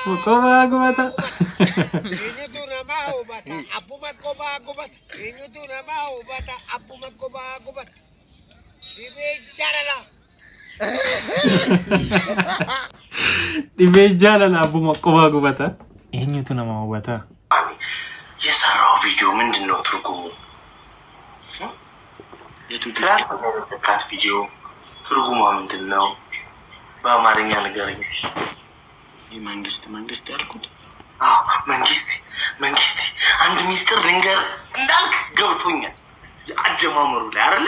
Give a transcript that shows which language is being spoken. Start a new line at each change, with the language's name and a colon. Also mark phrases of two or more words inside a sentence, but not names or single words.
Oromo: Kophaa gubata. Eenyutu namaa hubata. Abbuma kophaa gubata. Eenyutu namaa hubata. Abbuma kophaa gubata. Dhibee jaalala. Dhibee jaalala abbuma kophaa gubata. Eenyutu namaa hubata.
Amharic: የሰራው ቪዲዮ ምንድነው ትርጉሙ? የቱካት ቪዲዮ ትርጉሙ ምንድነው? በአማርኛ ንገረኝ። መንግስት ያልኩት መንግስት አንድ ሚስጥር ልንገር እንዳልክ ገብቶኛል። አጀማመሩ ላይ አይደለ?